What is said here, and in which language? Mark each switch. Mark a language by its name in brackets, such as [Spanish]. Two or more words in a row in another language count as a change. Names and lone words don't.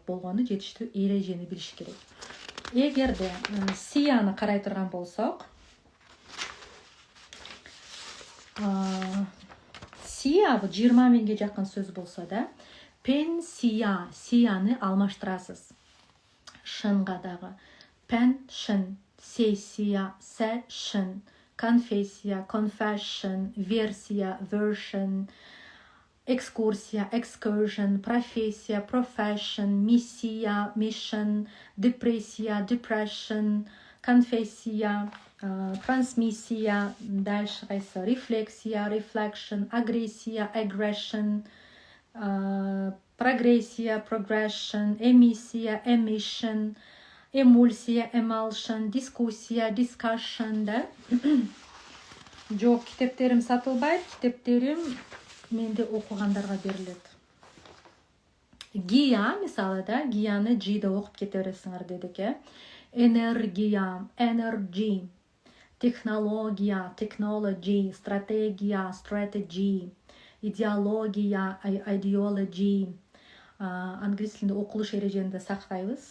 [Kyrgyz] Болгону жетиштүү эрежени билиш керек. Эгерде сияны карай турган болсок, сия бул 20 миңге жакын сөз болсо да, пенсия, сияны алмаштырасыз. Шынга дагы pension, сессия, session, конфессия, confession, версия, version, экскурсия, excursion, профессия, profession, миссия, mission, депрессия, depression, конфессия, трансмиссия, дальше кайсы, рефлексия, reflection, агрессия, aggression, прогрессия, progression, эмиссия, emission, эмульсия, emulsion, дискуссия, discussion да. Жок, китептерим сатылбайт, китептерим менде окугандарга берилет. Гия, мисалы да, гияны G деп окуп кете бересиңер дедик, энергия, energy, технология, technology, стратегия, strategy, идеология, ideology, англис тилинде окулуш эреженде сактайбыз.